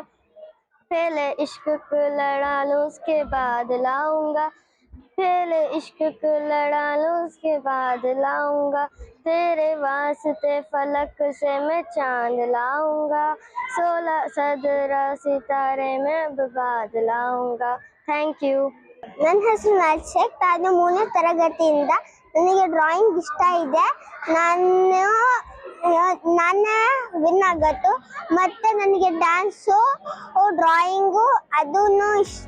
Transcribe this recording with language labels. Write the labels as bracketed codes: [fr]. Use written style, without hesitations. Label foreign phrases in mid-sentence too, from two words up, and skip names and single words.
[hi] पहले इश्क को लड़ा लूं उसके बाद लाऊंगा, पहले इश्क को लड़ा लूं उसके बाद लाऊंगा. तेरे वास्ते फलक से मैं चांद लाऊंगा, 16 सदरा सितारे में बाद लाऊंगा. [en] thank you. [kn] ನನ್ನ ಹೆಸರು ನರ್ಷೇಕ್. ನಾನು 3ನೇ ತರಗತಿಯಿಂದ. ನನಗೆ ಡ್ರಾಯಿಂಗ್ ಇಷ್ಟ ಇದೆ. ನಾನು ವಿನ್ ಆಗತ್ತು. ಮತ್ತು ನನಗೆ ಡ್ಯಾನ್ಸು, ಡ್ರಾಯಿಂಗು ಅದೂ ಇಷ್ಟ.